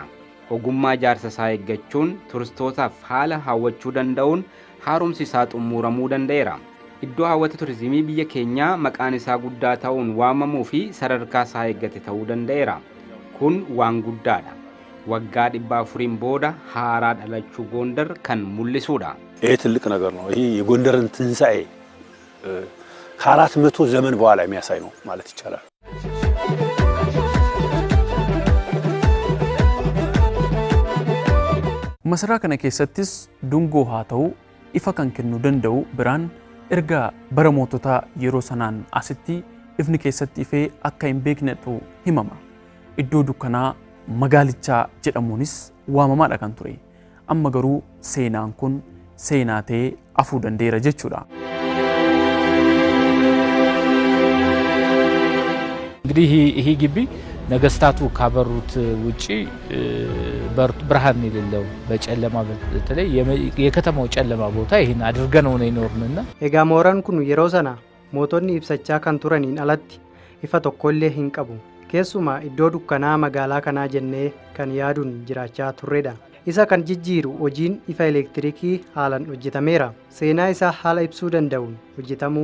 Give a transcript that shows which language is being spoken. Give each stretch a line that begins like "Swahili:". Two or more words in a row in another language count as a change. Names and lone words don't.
Oromo: Ogummaa ijaarsa isaa eeggachuun turistootaaf haala hawwachuu danda'uun haaromsi isaa xumuramuu danda'eera. Iddoo hawwata turizimii biyya keenyaa maqaan isaa guddaa ta'uun waamamuu fi sadarkaa isaa eeggate ta'uu danda'eera. Kun waan guddaadha. Waggaa 400 booda haaraa dhalachuu Gondar kan mul'isuudha.
Amharic: ይሄ ትልቅ ነገር ነው። ይሄ የጎንደርን ትንሳኤ ከ400 ዘመን በኋላ የሚያሳይ ነው ማለት ይቻላል።
Oromo: Masaraa kana keessattis dungoo haa ta'u ifa kan kennuu danda'u biraan erga bara moototaa yeroo sanaan asitti ifni keessatti ifee akka hin beeknetu himama. Iddoo dukkanaa magaalichaa jedhamuunis waamamaadha kan ture. Amma garuu seenaan kun seenaa ta'ee afuu dandeera jechuudha.
Amharic: እንግዲህ ይሄ ግቢ ነገስታቱ ካበሩት ውጪ ብርሃን የሌለው በጨለማ በተለይ የከተማው ጨለማ ቦታ ይሄን አድርገነው ነው ይኖርንና
Oromo: Egaa mooraan kun yeroo sana mootonni ibsachaa kan turaniin alatti ifa tokkollee hin qabu keessuma iddoo dukkanaa magaalaa kanaa jennee kan yaaduun jiraachaa turredha isa kan jijjiiru hojiin ifa elektirikii haalan hojjetameera seenaa isaa haala ibsuu danda'uun hojjetamuu